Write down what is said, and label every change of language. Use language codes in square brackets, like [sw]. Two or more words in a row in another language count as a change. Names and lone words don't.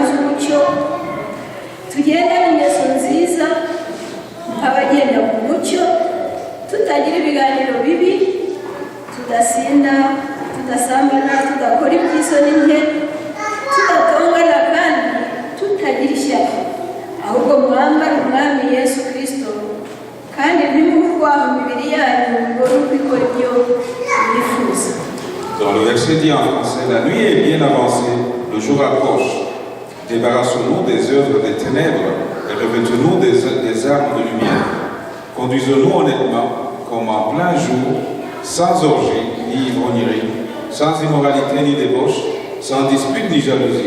[rw] z'umucyo tugenda n'ingeso nziza nk'abagenda mu mucyo tutagira ibiganiro bibi tudasinda tudasambana tudakora iby'isoni nke tudatongana kandi tutagira ishyaka ahubwo mwambara umwami Yesu Kristo kandi ntimukwaha imibiri yanyu ngo rubikore ibyo yifuza. [fr] Dans le verset dit en français, la nuit est bien avancée, le jour approche. Débarrassons-nous des œuvres des ténèbres et revêtons-nous des armes de lumière. Conduisons-nous honnêtement, comme en plein jour, sans orgie ni ivrognerie, sans immoralité ni débauche, sans dispute ni jalousie.